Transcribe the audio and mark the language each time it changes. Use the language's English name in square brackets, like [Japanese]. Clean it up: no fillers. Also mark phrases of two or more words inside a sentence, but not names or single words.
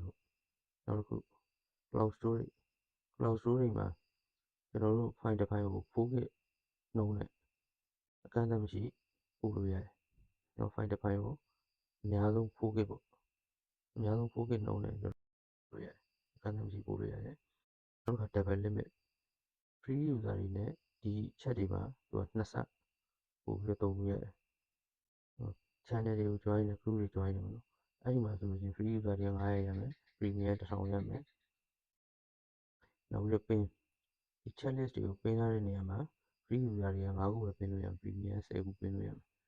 [Burmese] ပေါ့နောက်တစ်ခု [English] cloud storage [Burmese] မှာကျွန်တော်တို့ file တစ် file ကို 4K နှုန်းနဲ့အကန့်အသတ်မရှိပို့လို့ရတယ်နောက် file တစ် file ကိုအများဆုံး 4K ပေါ့အများဆုံး 4K နှုန်းနဲ့လို့ရတယ်အကန့်အသတ်မရှိပို့လို့ရတယ်နောက်တစ်ခါ [English] double limit free user [Burmese] တွေနဲ့ဒီ chat တွေမှာသူက2ဆပို့ပြီးတော့သုံးလို့ရတယ် channel တွေကို join တယ် group တွေ join တယ်ပေါ့နော်အဲ့ဒီမှာဆိုလို့ရှိရင် [English] free user [Burmese] တွေက900ရမယ် premium 1000ရမယ်နောက်ပြီးတော့ pin ဒီ chat list တွေကို pin ထားတဲ့နေရာမှာ [English] free user [Burmese] တွေက9ခုပဲ pin လို့ရမယ် premium 10ခု pin လို့ရမယ်